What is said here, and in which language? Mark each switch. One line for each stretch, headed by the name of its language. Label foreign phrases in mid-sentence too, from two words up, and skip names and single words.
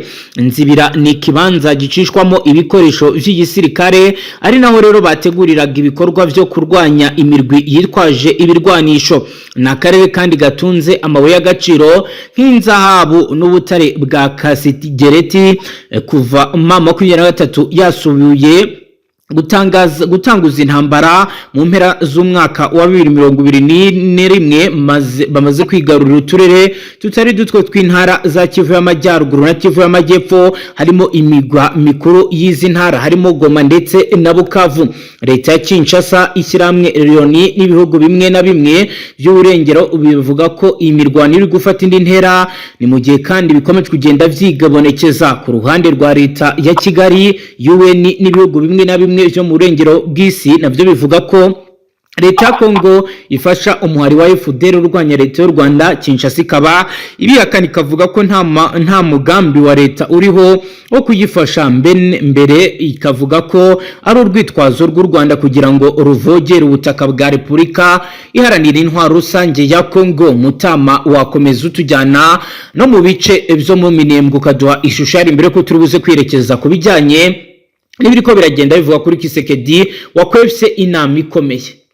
Rundi: Nzibira ni kibanza gicishwamo ibikoresho vy'igisirikare, ari naho rero bateguriraga ibikorwa vyo kurwanya imirwi yitwaje ibirwanisho. Na karere kandi gatunze amabuye y'agaciro nk'inzahabu n'ubutare bwa Kasigereti. Kuva 2023 yasubiye gutanguza intambara mu mpera z'umwaka wa 2021 bamaze kwigarurira uturere tutari dutwo tw'intara za Kivu y'Amajyaruguru na Kivu y'Amajyepfo, harimo imigwa mikuru y'izi ntara harimo Goma ndetse na Bukavu. Leta ya Kinshasa, ishyirahamwe Loni n'ibihugu bimwe na bimwe by'uburengero bivuga ko iyi mirwano iri gufata indi ntera, ni mu gihe kandi bikomeje kugenda vyigabonekeza ku ruhande rwa leta ya Kigali. UN n'ibihugu bimwe na bimwe byo mu burengero bw'isi navyo bivuga ko leta ya Kongo ifasha umuhari wa FDL urwanya leta y'u Rwanda. Kinshasa ikaba ibihakana ikavuga ko nta mugambi wa leta uriho wo kuyifasha, mbere ikavuga ko ari urwitwazo rw'u Rwanda kugira ngo ruvogere ubutaka bwa Repubulika iharanira intwaro rusange ya Kongo. Mutama wakomeza utujyana no mu bice byo mu Minembwe ukaduha ishusho yari mbere ko turubuze kwerekeza ku bijyanye n'ibiriko biragenda bivuga kuri Kisekedi wakwefse inama ikomeye.